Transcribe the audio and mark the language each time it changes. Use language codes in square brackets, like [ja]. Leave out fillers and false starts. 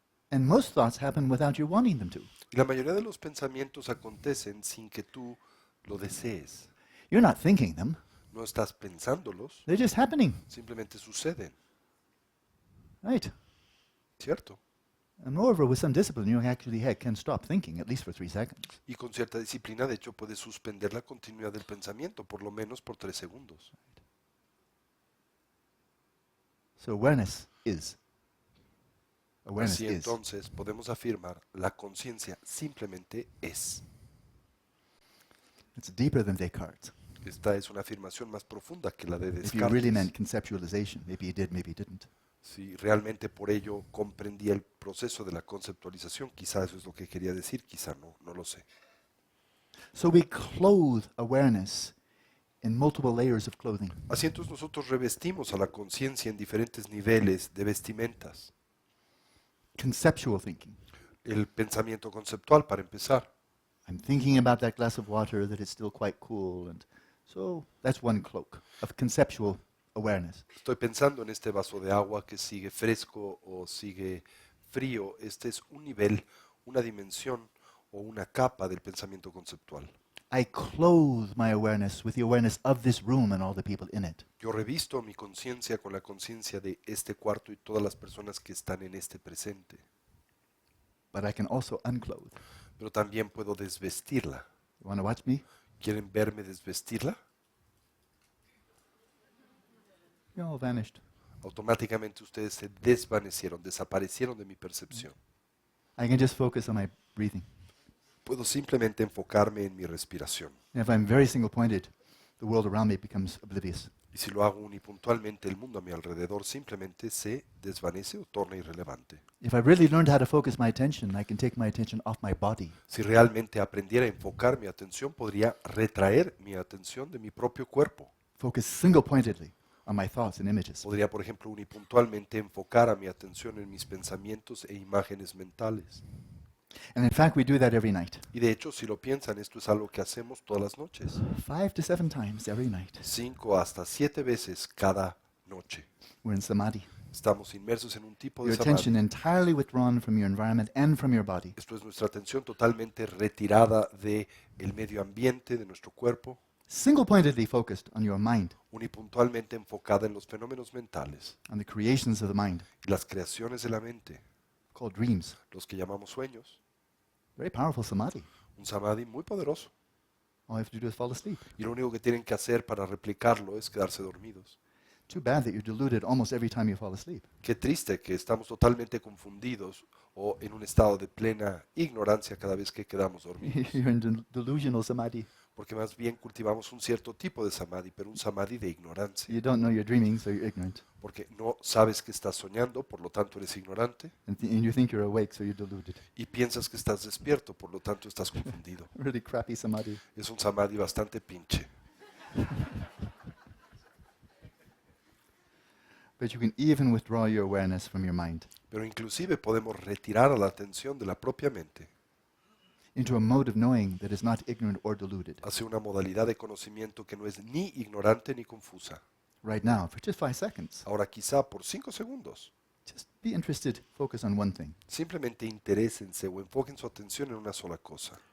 [en] And most thoughts happen without you wanting them to. [es] Y la mayoría de los pensamientos acontecen sin que tú lo desees. [en] You're not thinking them. [es] No estás pensándolos, [en] They're just happening, [es] simplemente suceden, [en] right? [es] ¿cierto? [en] And moreover, with some discipline, you actually can stop thinking, at least for 3 seconds. [es] Y con cierta disciplina, de hecho, puedes suspender la continuidad del pensamiento, por lo menos por 3 segundos. [en] So awareness is. Awareness [es] Así [en] is. [es] entonces podemos afirmar, la conciencia simplemente es. [en] It's deeper than Descartes. [es] Esta es una afirmación más profunda que la de [en] If you really meant [es] Descartes. [en] conceptualization, maybe you did, maybe you didn't. [es] Si realmente por ello comprendía el proceso de la conceptualización, quizá eso es lo que quería decir, quizá no, no lo sé. [en] So we clothe awareness in multiple layers of clothing. [es] Así entonces nosotros revestimos a la conciencia en diferentes niveles de vestimentas. [en] Conceptual thinking. [es] El pensamiento conceptual, para empezar. [en] I'm thinking about that glass of water, that it's still quite cool, and so that's one cloak of conceptual awareness. [es] Estoy pensando en este vaso de agua que sigue fresco o sigue frío. Este es un nivel, una dimensión o una capa del pensamiento conceptual. [en] I clothe my awareness with the awareness of this room and all the people in it. [es] Yo revisto mi conciencia con la conciencia de este cuarto y todas las personas que están en este presente. [en] But I can also unclothe. [es] Pero también puedo desvestirla. [en] You want to watch me? [es] ¿Quieren verme desvestirla? [en] You're all vanished. [es] Automáticamente ustedes se desvanecieron, desaparecieron de mi percepción. [en] I can just focus on my breathing. [es] Puedo simplemente enfocarme en mi respiración. [en] And if I'm very single-pointed, the world around me becomes oblivious. [es] Y si lo hago unipuntualmente, el mundo a mi alrededor simplemente se desvanece o torna irrelevante. [en] If I really learned how to focus my attention, I can take my attention off my body. [es] Si realmente aprendiera a enfocar mi atención, podría retraer mi atención de mi propio cuerpo. [en] Focus single-pointedly on my thoughts and images. [es] Podría, por ejemplo, unipuntualmente enfocar a mi atención en mis pensamientos e imágenes mentales. [en] And in fact, we do that every night. [es] Y de hecho, si lo piensan, esto es algo que hacemos todas las noches. [en] 5 to 7 times every night. [es] 5 hasta 7 veces cada noche. [en] We're in samadhi. [es] Estamos inmersos en un tipo [en] Your [es] de samadhi. [en] attention entirely withdrawn from your environment and from your body. [es] Esto es nuestra atención totalmente retirada del medio ambiente, de nuestro cuerpo, [en] Single-pointedly focused on your mind, [es] unipuntualmente enfocada en los fenómenos mentales [en] on the creations of the mind, [es] y las creaciones de la mente, [en] called dreams. [es] los que llamamos sueños. [en] Very powerful samadhi. [es] Un samadhi muy poderoso. [en] All you have to do is fall asleep. [es] Y lo único que tienen que hacer para replicarlo es quedarse dormidos. [en] Too bad that you're deluded almost every time you fall asleep. [es] Qué triste que estamos totalmente confundidos o en un estado de plena ignorancia cada vez que quedamos dormidos. [en] You're in delusional samadhi. [es] Porque más bien cultivamos un cierto tipo de samadhi, pero un samadhi de ignorancia. [en] You don't know you're dreaming, so you're ignorant. [es] Porque no sabes que estás soñando, por lo tanto eres ignorante. [en] And you think you're awake, so you're deluded. [es] Y piensas que estás despierto, por lo tanto estás confundido. [en] Really crappy samadhi. [es] Es un samadhi bastante pinche. [en] But you can even withdraw your awareness from your mind [es] Pero inclusive podemos retirar a la atención de la propia mente [en] into a mode of knowing that is not ignorant or deluded. [es] hacia una modalidad de conocimiento que no es ni ignorante ni confusa. [en] Right now, for just 5 seconds, [es] Ahora quizá por 5 segundos, [en] just be interested, focus on one thing. [es] simplemente interésense o enfoquen su atención en una sola cosa.